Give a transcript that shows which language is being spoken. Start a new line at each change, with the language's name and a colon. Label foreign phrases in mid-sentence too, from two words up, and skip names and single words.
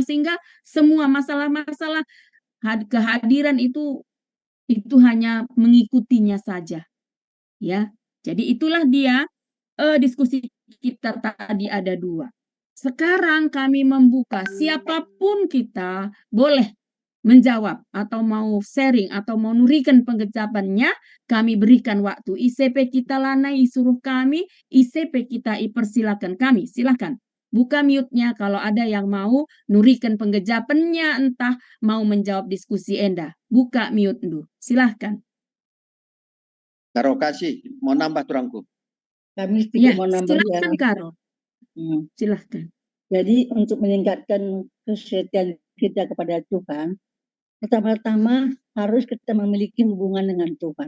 Indonesian: Sehingga semua masalah-masalah kehadiran itu hanya mengikutinya saja, ya. Jadi itulah dia diskusi kita tadi ada 2. Sekarang kami membuka, siapapun kita boleh menjawab atau mau sharing atau mau
Batak Karo: nurikan pengejapannya,
Indonesian: kami berikan waktu. ICP kita
Batak Karo: lanai suruh
Indonesian: kami, ICP kita persilakan kami, silakan. Buka mute-nya kalau ada yang mau
Batak Karo: nurikan penggejapannya,
Indonesian: entah mau menjawab diskusi Enda. Buka mute dulu, silahkan. Karo kasih, mau nambah turangku. Kami sedikit Ya, mau nambah ya. silahkan Karo. Silahkan. Jadi untuk meningkatkan kesetiaan kita kepada Tuhan, pertama-tama harus kita memiliki hubungan dengan Tuhan.